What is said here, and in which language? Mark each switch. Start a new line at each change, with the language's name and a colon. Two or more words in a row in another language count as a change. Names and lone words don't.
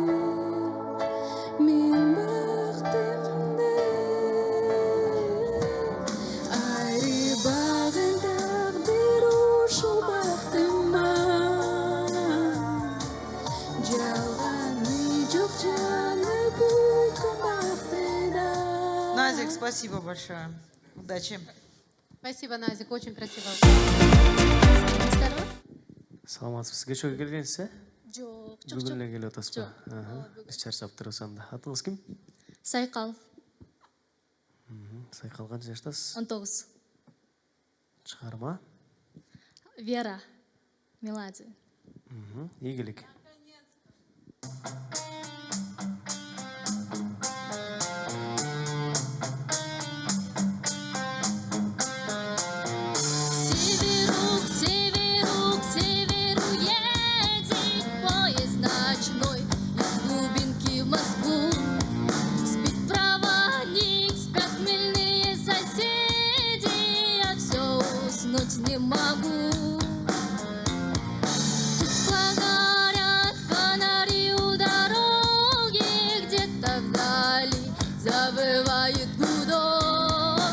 Kyrgyz: мен бактымды айрыбагын тагдыр ушул бактыма жалганы жок жаны бүткөн бактыда.
Russian: Назик, спасибо большое. Удачи. Спасибо, Назик, очень красиво.
Kyrgyz: Саламатсыз. Кечеге келгенсиз, э? Жок, Бүгүн эле келип атасызбы? Биз чарчап турабыз анда. Атыңыз ким? Сайкал, Сайкал канча жаштасыз? 19. Чыгарма? Вера, Меладзе. Ийгилик.
Russian: Северук, северук, северу едет поезд ночной из глубинки в Москву. Спит проводник, спят хмельные соседи, я все уснуть не могу. Тускло горят фонари у дороги, где-то вдали завывает гудок.